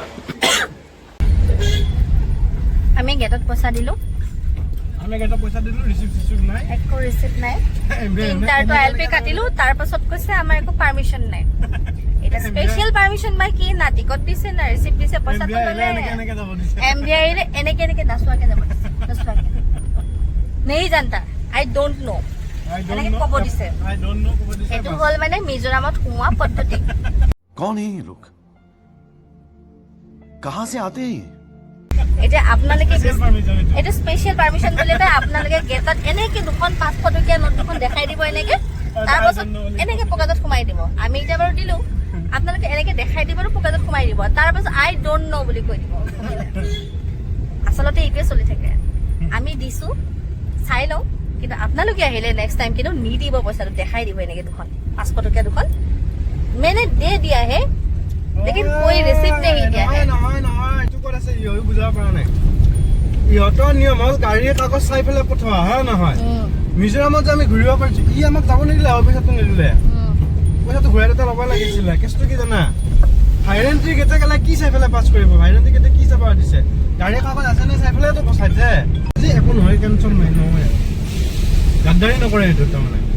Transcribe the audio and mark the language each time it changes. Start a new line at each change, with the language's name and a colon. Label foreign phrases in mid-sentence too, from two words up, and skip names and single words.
Assamese: আমি গেটত পইচা দিলোঁ একো ৰিচিপ্ট নাই তিনিটাৰটো ILP কাটিলোঁ তাৰপাছত কৈছে আমাৰ একো পাৰ্মিশ্যন নাই এটা স্পেচিয়েল পাৰ্মিশ্যন বা কি না টিকট দিছে না ৰিচিপ্ট দিছে পইচাটো ল'লে MVI এনেকৈ নাচোৱাকৈ যাব দিছে
Hindi: नहीं जानता
English: I don't know
Assamese: এনেকৈ ক'ব দিছে সেইটো হ'ল মানে মিজোৰামত সোমোৱা পদ্ধতি
Hindi: कौन है ये लोग कहाँ से आते हैं
Assamese: এতিয়া আপোনালোকে এইটো স্পেচিয়েল পাৰ্মিশ্যন বুলি এটা আপোনালোকে গেটত এনেকৈ 200-500 টকীয়া নোট দুখন দেখাই দিব এনেকৈ তাৰপাছত এনেকৈ পকেটত সোমাই দিব আমি এতিয়া বাৰু দিলোঁ আপোনালোকে এনেকৈ দেখাই দিব আৰু পকেটত সোমাই দিব তাৰপাছত
English: I don't know
Assamese: বুলি কৈ দিব আচলতে এইটোৱে চলি থাকে আমি দিছোঁ চাই লওঁ কিন্তু আপোনালোকে আহিলে
English: next time
Assamese: কিন্তু নিদিব পইচাটো দেখাই দিব এনেকৈ 500 টকীয়া দুখন
Hindi: मैंने दे दिया है लेकिन कोई रिसिप्ट नहीं दिया है
Assamese: ইহঁতৰ নিয়ম হ'ল গাড়ীৰ কাগজ চাই পেলাই পঠোৱা হয় নহয় মিজোৰামত যে আমি ঘূৰিব পাৰিছোঁ ই আমাক যাব নিদিলে পইচাটো নিদিলে পইচাটো ঘূৰাই এটা ল'ব লাগিছিলে কেছটো কি জানা ভাইৰেণ্টি গেটে গেলে কি চাই পেলাই পাছ কৰিব ভাইৰেণ্টি গেটে কি চাব দিছে গাড়ীৰ কাগজ আছে নে চাই পেলাইতো পচাইছে আজি একো নহয় টেনশ্যন নাই নহয় গাদ্দাৰী নকৰে এইটো তাৰমানে